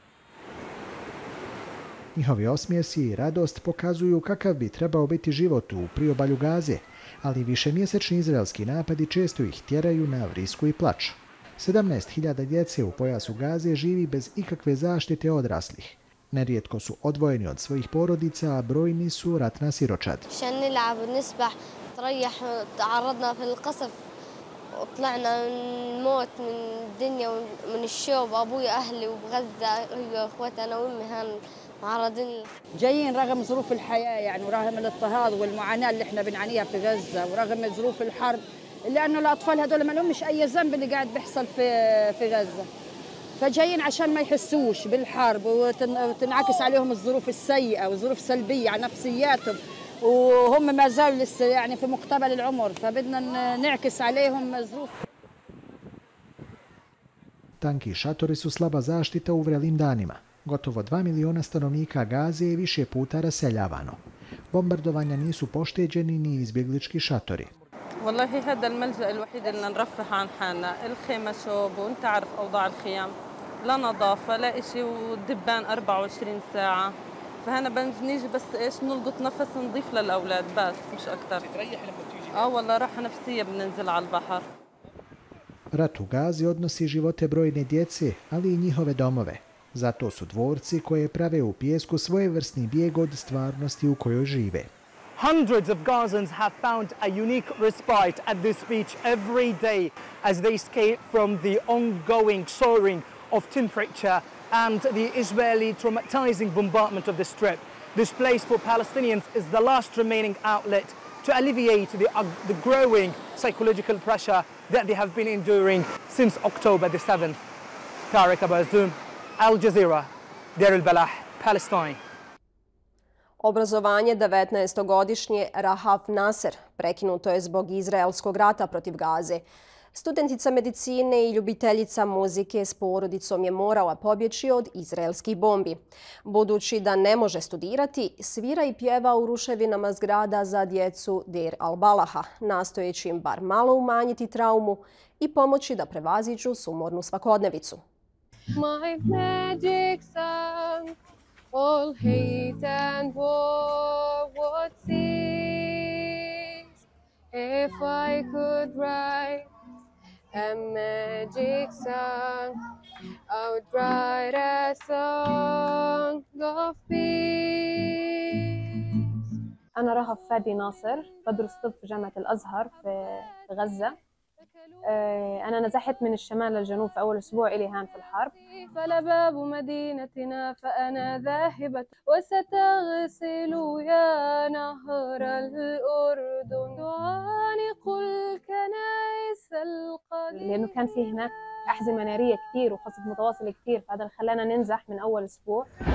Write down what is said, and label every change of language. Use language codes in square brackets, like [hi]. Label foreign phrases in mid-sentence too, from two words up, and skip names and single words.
[bs] Njihovi osmijesi i radost pokazuju kakav bi trebao biti život u priobalju Gaze, ali višemjesečni izraelski napadi često ih tjeraju na vrisku i plač. 17.000 djece u pojasu Gaze živi bez ikakve zaštite odraslih. Nerijetko su odvojeni od svojih porodica, a brojni su ratna siročad. [ar] وطلعنا من موت من الدنيا ومن الشوب ابوي اهلي وبغزه هي واخواتي انا وامي هان معرضين جايين رغم ظروف الحياه يعني ورغم الاضطهاد والمعاناه اللي احنا بنعانيها في غزه ورغم ظروف الحرب لانه الاطفال هذول ما لهمش اي ذنب اللي قاعد بيحصل في غزه فجايين عشان ما يحسوش بالحرب وتنعكس عليهم الظروف السيئه والظروف السلبيه على نفسياتهم وهم ما زالوا لسه يعني في مقتبل العمر فبدنا نعكس عليهم ظروف. [bs] Tanki šatori su slaba zaštita u vrelim danima. Gotovo 2 miliona stanovnika Gaze je više puta raseljavano. Bombardovanja nisu pošteđeni ni izbjeglički šatori. [ar] والله هذا الملجأ الوحيد اللي نرفه عن حالنا، الخيمة شوب وانت عارف أوضاع الخيام، لا نظافة لا إشي ودبان 24 ساعة. فهنا بنيجي بس ايش نلقط نفس نضيف للاولاد بس مش اكثر. بتريح لما بتيجي؟ والله راحه نفسيه بننزل على البحر. [bs] Rat u Gazi odnosi živote brojne djece, ali i njihove domove. Zato su dvorci koje prave u pijesku svojevrsni bijeg od stvarnosti u kojoj žive. [en] Hundreds of Gazans have found a unique respite at this beach every day as they escape from the ongoing soaring of temperature and the Israeli traumatizing bombardment of the Strip. This place for Palestinians is the last remaining outlet to alleviate the growing psychological pressure that they have been enduring since October the 7th. Tarik Abu Azum, Al Jazeera, Deir al-Balah, Palestine. [bs] Obrazovanje 19-godišnje Rahaf Nasser prekinuto je zbog izraelskog rata protiv Gaze. Studentica medicine i ljubiteljica muzike s porodicom je morala pobjeći od izraelskih bombi. Budući da ne može studirati, svira i pjeva u ruševinama zgrada za djecu Deir al-Balaha, nastojeći im bar malo umanjiti traumu i pomoći da prevaziđu sumornu svakodnevicu. [en] My magic song, all hate and war would cease if I could write a magic song. I would write a song of peace. [ar] أنا رهف فادي ناصر بدرس طب في جامعة الأزهر في غزة. أنا نزحت من الشمال للجنوب في أول أسبوع إلي هان في الحرب. فلباب مدينتنا فأنا ذاهبة وستغسل يا نهر الأردن تعانق الكنائس القديمة، لأنه كان في هناك أحزمة نارية كثير وقصف متواصل كثير، فهذا اللي خلانا ننزح من أول أسبوع.